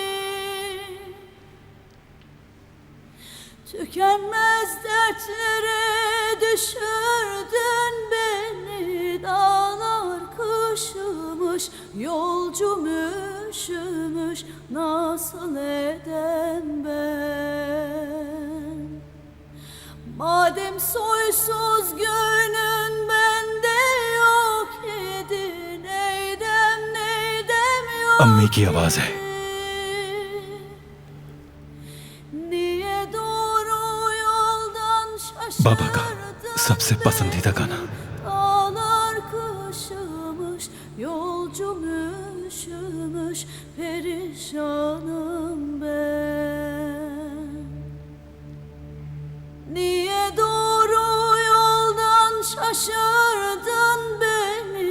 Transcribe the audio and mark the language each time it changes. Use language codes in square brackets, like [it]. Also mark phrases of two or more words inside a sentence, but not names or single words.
[tr] Tükenmez dertlere düşürdün beni dağlar kışımış yolcum üşümüş nasıl edem ben. Madem soysuz gönlün bende yok idi neydem neydem yok. [hi] अम्मी की आवाज है। [tr] Niye doğru yoldan [hi] बाबा का। [tr] şaşırdın [hi] सबसे पसंदीदा गाना। [tr] Dağlar kışımış, yolcum üşümüş, perişanım ben. Niye doğru yoldan şaşırdın beni?